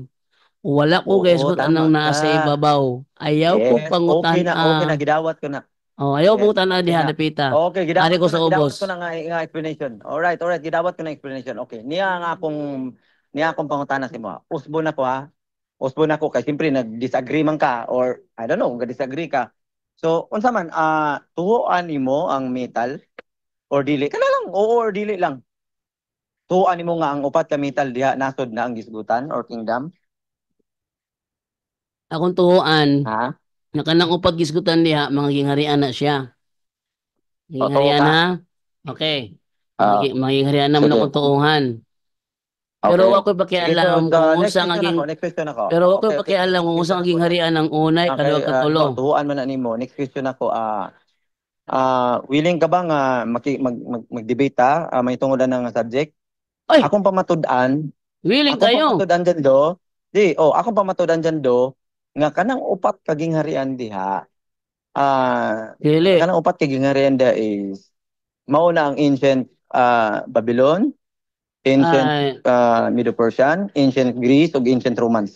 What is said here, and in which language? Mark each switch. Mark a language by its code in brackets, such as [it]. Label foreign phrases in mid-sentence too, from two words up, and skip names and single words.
[ceb] Wala ko guys kung anong nasa ibabaw. Ayaw ko pangutan Okay na gidawat ko na. Ayaw pangutan diha dapita. Okay, gidawat ko sa ubos. Gidawat ko na nga explanation. Alright, gidawat ko na explanation. Okay, niya akong pangutana si mo. Usbo na ko ha. Usbo na ko kay siyempre nag-disagree man ka or [en] I don't know, [ceb] nag-disagree ka. So, unsa man tuhuan nimo ang metal or dili? Kana lang, oo or dili lang. Tuhuan nimo nga ang upat ka metal diha nasod na ang gisgutan or kingdom? Akong tuhuan. Ha? Na kanang upat gisgutan diha mga gingharian na siya. Gingharian ha? Okay. Mga gingharian na mo na kong tuuhan. Pero Okay. wa ko'y Sige, so pakialam the kung next unsa question naging ako, [en] next question [ceb] ako. pero wa ko'y Okay, pakialam kung next unsa question naging ako. harian ng unay, Okay, kaduha, katulo. tuhuan man na nimo. [en] Next question [ceb] ako, willing ka ba nga mag-debate may tungodan ng subject? Ay, Akong pamatud-an, willing kayo. dyan do, akong pamatud-an dyan do, nga kanang upat kaging harian diha, Dili. kanang upat kaging harian da is, mauna ang ancient Babylon, ancient Ay, Medo-Persian, ancient Greece, ug ancient Romans.